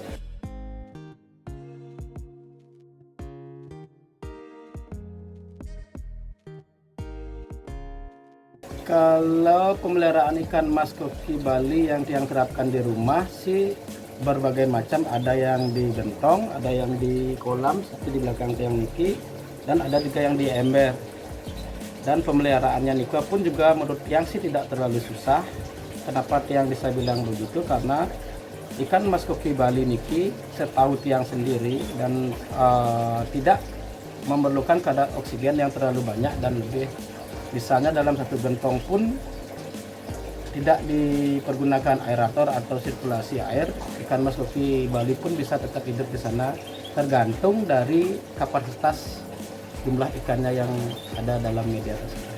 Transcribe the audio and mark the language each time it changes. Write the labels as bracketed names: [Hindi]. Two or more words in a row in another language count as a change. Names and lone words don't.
[Indonesian] Kalau pemeliharaan ikan mas koki Bali yang tiang terapkan di rumah sih berbagai macam, ada yang di gentong, ada yang di kolam seperti di belakang tiang niki, dan ada juga yang di ember. Dan pemeliharaannya Nika pun juga menurut tiang sih tidak terlalu susah. Kenapa tiang bisa bilang begitu? Karena ikan mas koki Bali niki setahu tiang sendiri dan tidak memerlukan kadar oksigen yang terlalu banyak, dan lebih misalnya dalam satu gentong pun tidak dipergunakan aerator atau sirkulasi air, ikan mas koki Bali pun bisa tetap hidup di sana, tergantung dari kapasitas jumlah ikannya yang ada dalam media tersebut.